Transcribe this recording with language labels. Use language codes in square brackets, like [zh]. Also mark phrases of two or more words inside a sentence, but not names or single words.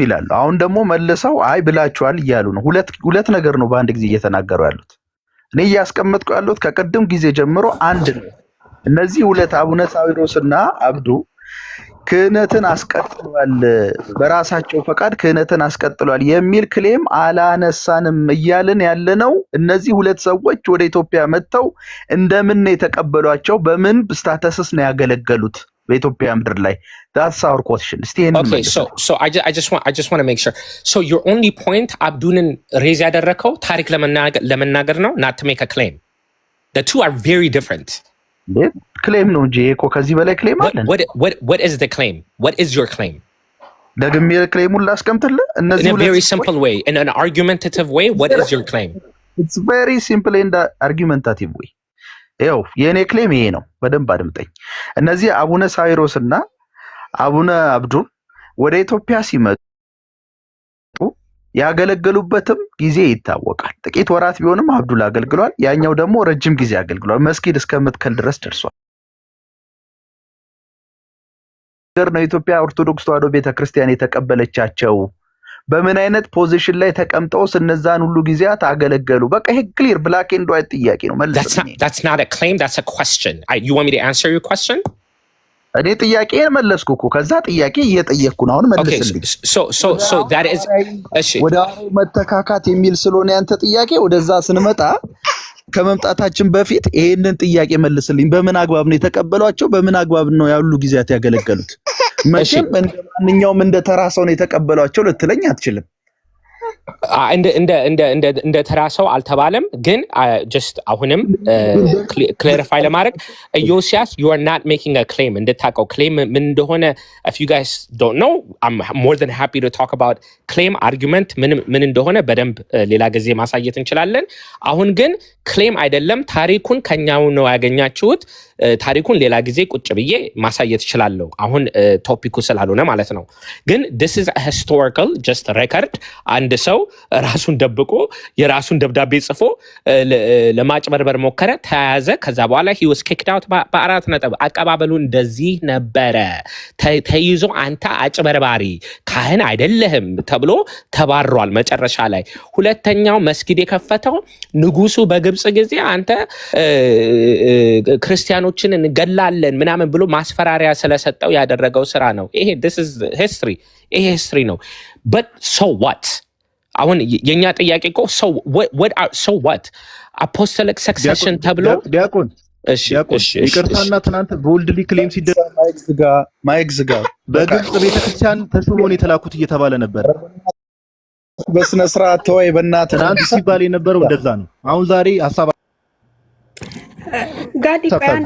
[am] ይላሉ። አሁን ደግሞ መልሰው አይ ብላችኋል እያሉ ነው። ሁለት ነገር ነው በአንድ ጊዜ እየተናገሩ ያሉት። እኔ እያስቀመጥኩ ያለሁት ከቅድም ጊዜ ጀምሮ አንድ ነው። እነዚህ ሁለት አቡነ ሳዊሮስና አብዱ ክህነትን አስቀጥሏል፣ በራሳቸው ፈቃድ ክህነትን አስቀጥሏል የሚል ክሌም አላነሳንም እያልን ያለነው እነዚህ ሁለት ሰዎች ወደ ኢትዮጵያ መጥተው እንደምን ነው የተቀበሏቸው? በምን ስታተስስ ነው ያገለገሉት በኢትዮጵያ ምድር ላይ? [en] that's our question. Okay, so I just want to make sure. So your only point [am] አብዱንን ሬዝ ያደረከው ታሪክ ለመናገር ነው, [en] not to make a claim. The two are very different. [am] ክሌም ነው እንጂ እኮ ከዚህ በላይ ክሌም አለ። [en] What is the claim? What is your claim? [am] ደግሜ ክሌሙን ላስቀምጥልህ። እነዚህ [en] in a very simple way, in an argumentative way, what is your claim? It's very simple in the argumentative way. [am] ይኸው የእኔ ክሌም ይሄ ነው። በደንብ አድምጠኝ። እነዚህ አቡነ ሳዊሮስና አቡነ አብዱን ወደ ኢትዮጵያ ሲመጡ ያገለገሉበትም ጊዜ ይታወቃል። ጥቂት ወራት ቢሆንም አብዱል አገልግሏል። ያኛው ደግሞ ረጅም ጊዜ አገልግሏል። መስጊድ እስከምትከል ድረስ ደርሷል። ነው ኢትዮጵያ ኦርቶዶክስ ተዋሕዶ ቤተክርስቲያን የተቀበለቻቸው በምን አይነት ፖዚሽን ላይ ተቀምጠው እነዛን ሁሉ ጊዜያት አገለገሉ? በቃ ይሄ [en] clear black and white [am] ጥያቄ ነው። መልስልኝ። [en] That's not a claim, that's a question. You want me to answer your question? [am] እኔ ጥያቄን መለስኩ እኮ ከዛ ጥያቄ እየጠየቅኩ ነው። አሁን መልስልኝ። [en] So that is [am] ወደ መተካካት የሚል ስለሆነ ያንተ ጥያቄ ወደዛ ስንመጣ ከመምጣታችን በፊት ይሄንን ጥያቄ መልስልኝ። በምን አግባብ ነው የተቀበሏቸው? በምን አግባብ ነው ያሉ ጊዜያት ያገለገሉት? መቼም እንደማንኛውም እንደ ተራ ሰው ነው የተቀበሏቸው ልትለኝ አትችልም። እንደ ተራ ሰው አልተባለም። ግን just አሁንም ክላሪፋይ ለማድረግ ኢዮስያስ [en] you are not making a claim. [am] እንድታውቀው claim ምን እንደሆነ [en] if you guys don't know, I'm more than happy to talk about claim argument [am] ምን እንደሆነ በደንብ ሌላ ጊዜ ማሳየት እንችላለን። አሁን ግን claim አይደለም፣ ታሪኩን ከኛው ነው ያገኛችሁት። ታሪኩን ሌላ ጊዜ ቁጭ ብዬ ማሳየት እችላለሁ፣ አሁን ቶፒኩ ስላልሆነ ማለት ነው። ግን [en] this is a historical just record. [am] አንድ ሰው ራሱን ደብቆ የራሱን ደብዳቤ ጽፎ ለማጭበርበር ሞከረ፣ ተያዘ። ከዛ በኋላ [en] he was kicked out [am] በአራት ነጥብ። አቀባበሉ እንደዚህ ነበረ። ተይዞ አንተ አጭበርባሪ ካህን አይደለህም ተብሎ ተባሯል መጨረሻ ላይ። ሁለተኛው መስጊድ የከፈተው ንጉሱ በግብጽ ጊዜ አንተ ክርስቲያኖችን እንገላለን ምናምን ብሎ ማስፈራሪያ ስለሰጠው ያደረገው ስራ ነው። ይሄ [en] this is history። [am] ይሄ history ነው። [en] but so what? [am] አሁን የኛ ጥያቄ እኮ [en] so what apostolic succession [am] ተብሎ ዲያቆን ይቅርታና ትናንት [en] boldly claim [am] ሲደረግ ማይክ ዝጋ በግብጽ ቤተክርስቲያን ተሾመው የተላኩት እየተባለ ነበር። በስነ ስርዓት ተወይ በእናትህ። ትናንት ሲባል የነበረው እንደዛ ነው። አሁን ዛሬ ሐሳብ ጋዲ አንዴ